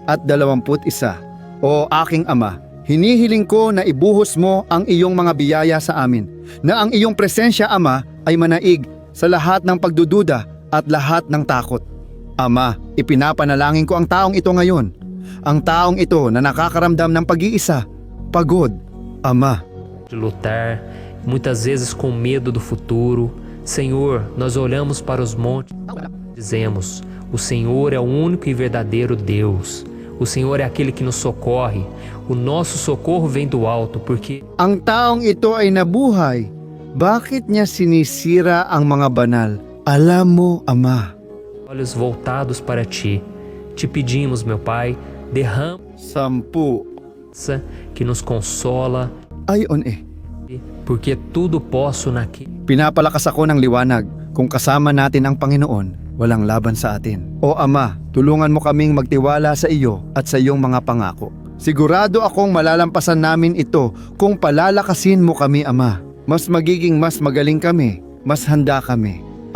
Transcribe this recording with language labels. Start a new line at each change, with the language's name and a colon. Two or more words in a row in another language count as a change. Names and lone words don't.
Filipino: O aking Ama, hinihiling ko na ibuhos mo ang iyong mga biyaya sa amin, na ang iyong presensya, Ama, ay manaig sa lahat ng pagdududa at lahat ng takot. Ama, ipinapanalangin ko ang taong ito ngayon. Ang taong ito na nakakaramdam ng pag-iisa, pagod. Ama,
Portuguese: De lutar, muitas vezes com medo do futuro. Senhor, nós olhamos para os montes e dizemos: o Senhor é o único e verdadeiro Deus. O Senhor é aquele que nos socorre. O nosso socorro vem do alto, porque
Filipino: ang taong ito ay nabuhay. Bakit niya sinisira ang mga banal? Alam mo, Ama.
Portuguese: olhos voltados para ti. Te pedimos, meu Pai, derrama 10. que nos consola,
Filipino: Ayon
Portuguese: porque tudo posso naquele
Filipino: pinapalakas ako ng liwanag. Kung kasama natin ang Panginoon, walang laban sa atin. O Ama, tulungan mo kaming magtiwala sa iyo at sa iyong mga pangako. Sigurado akong malalampasan namin ito kung palalakasin mo kami, Ama. Mas magiging mas magaling kami, mas handa kami.